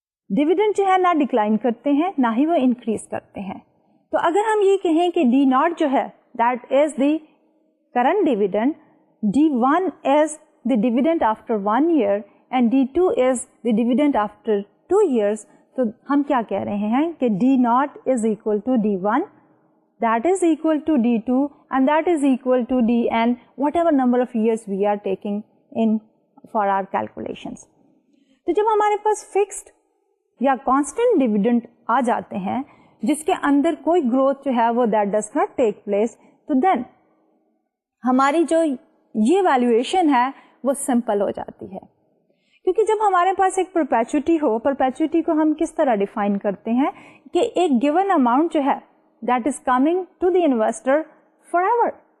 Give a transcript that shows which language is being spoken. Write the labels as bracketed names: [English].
[Hindi] Dividend जो है ना डिक्लाइन करते हैं ना ही वो इंक्रीज करते हैं. तो अगर हम ये कहें कि [English] D nought जो है that is the current dividend, D1 is the dividend after 1 year and D2 is the dividend after 2 years. [Hindi] तो हम क्या कह रहे हैं कि [English] D0 is equal to D1, that is equal to D2 and that is equal to Dn whatever number of years we are taking in for our calculations. [Hindi] तो जब हमारे पास फिक्स्ड या कांस्टेंट डिविडेंड आ जाते हैं जिसके अंदर कोई ग्रोथ जो है वो [English] that does not take place, [Hindi] तो देन हमारी जो ये वैल्यूएशन है वो सिंपल हो जाती है. क्योंकि जब हमारे पास एक परपेचुइटी हो, परपेचुइटी को हम किस तरह डिफाइन करते हैं कि एक गिवन अमाउंट जो है [English] That is coming to the investor forever.